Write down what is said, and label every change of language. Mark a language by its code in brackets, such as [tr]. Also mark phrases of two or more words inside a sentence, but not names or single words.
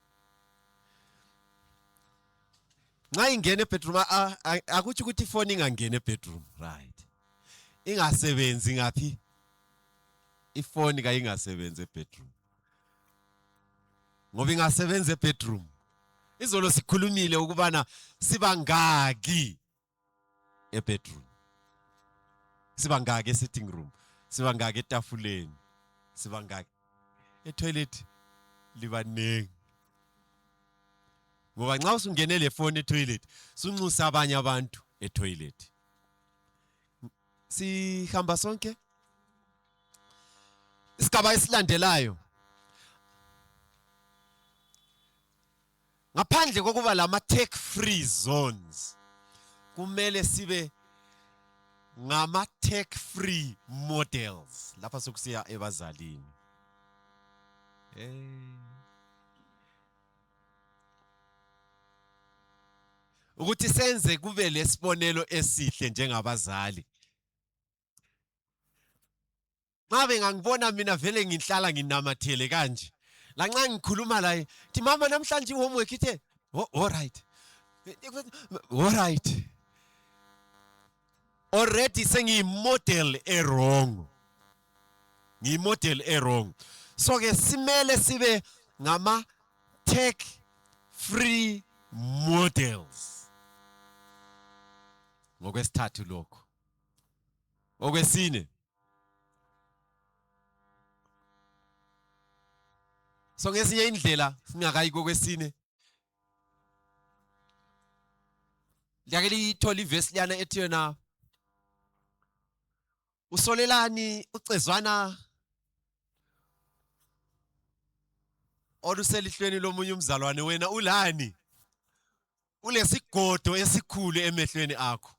[nd] Nxa ingene bedroom akuthi ukuthi ifoni ingangene bedroom, right? Ingasebenzi ngaphi? Ifoni kayingasebenzi bedroom. Ngoba ingasebenza bedroom. Izolo sikhulumile ukubana sibangaki bedroom. Sibangaki sitting room. Sibangaki etafuleni. Sibangaki toilet libanengi. Ngoba nxa usungene le phone etoilet sunxusa abanye abantu etoilet. Sihamba sonke. Isigaba esilandelayo. Ngaphandle kokuba lama [en] tech free zones [nd] kumele sibe ngama [en] tech free models [nd] lapha sokusiya ebazalini. Ukuthi senze kube lesibonelo esihle njengabazali. Ngabe ngangibona mina vele ngihlala nginamathele kanje. La nxa ngikhuluma la, thi mama namhlanje homework ithe, [en] all right. All right. Already [nd] sengiyimodel wrong. Ngiyimodel wrong. So ke simele sibe ngama [en] tech free models. [nd] Ngokwesithathu lokho. Okwesine. So ngesinye indlela singakayi kokwesine. Liyake lithola ivesi liyana ethi yona usolelani ucezwana oluselihlweni lomunye umzalwane wena ulani ulesigodo esikhulu emehlweni akho.